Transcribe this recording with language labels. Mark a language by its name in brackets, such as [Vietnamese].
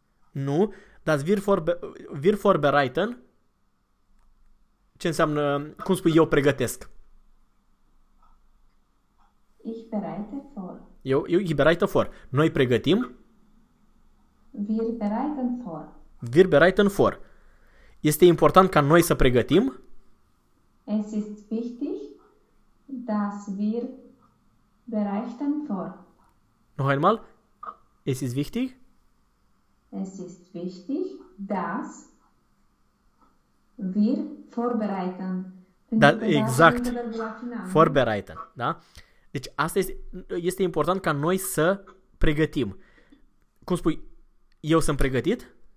[Romanian] Nu, dar [German] wir vorbereiten, [Romanian] ce înseamnă, cum spui, eu pregătesc. [German] Ich bereite vor. [Romanian] Eu [German] ich bereite vor. [Romanian] Noi pregătim. [German] Wir bereiten vor. Wir bereiten vor. [Romanian] Este important ca noi să pregătim. [German] Es ist wichtig, dass wir bereiten vor. Noch einmal. Es ist wichtig. Es ist wichtig, dass wir vorbereiten. [Romanian] Da, Pentru că das vine exact. de la final, nu? [German] Vorbereiten, da? [Romanian] Deci asta este important ca noi să pregătim. Cum spui, eu sunt pregătit?